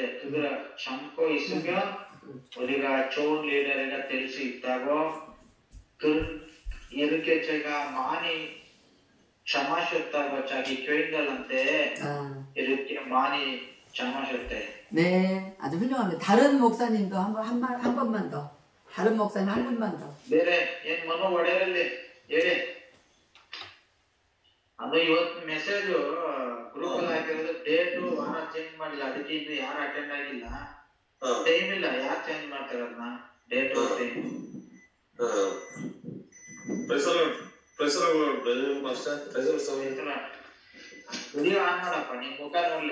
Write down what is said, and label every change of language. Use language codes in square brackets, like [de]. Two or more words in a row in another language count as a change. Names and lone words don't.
[ko] 그걸 참고 있으면 우리가 좋은 리더가 될 수 있다고. 이렇게 제가 많이 참으셨다고 자기 교인들한테 이렇게 많이 참으셨대. 네, 아주 훌륭합니다. 다른 목사님도 한 번만 더. 다른 목사님 한 분만 더. [kn] ಬೇರೆ ಏನ್ ಮನೋ ಒಡೆಯರಲ್ಲಿ ಹೇಳಿ. ಅದು ಇವತ್ತು [en] message group [kn] ಅಲ್ಲಿ ಹಾಕಿರೋದು ಡೇಟು ವಾರ ಚೇಂಜ್ ಮಾಡಿಲ್ಲ. ಅದಕ್ಕೆ ಇನ್ನು ಯಾರು ಅಟೆಂಡ್ ಆಗಿಲ್ಲ. ಟೈಮ್ ಇಲ್ಲ. ಯಾರು ಚೇಂಜ್ ಮಾಡ್ತಾರೆ ಅದನ್ನ [en] date time. video on [kn] ಮಾಡಪ್ಪ. ನಿನ್ ಮುಖ ನೋಡ್ಲಿ.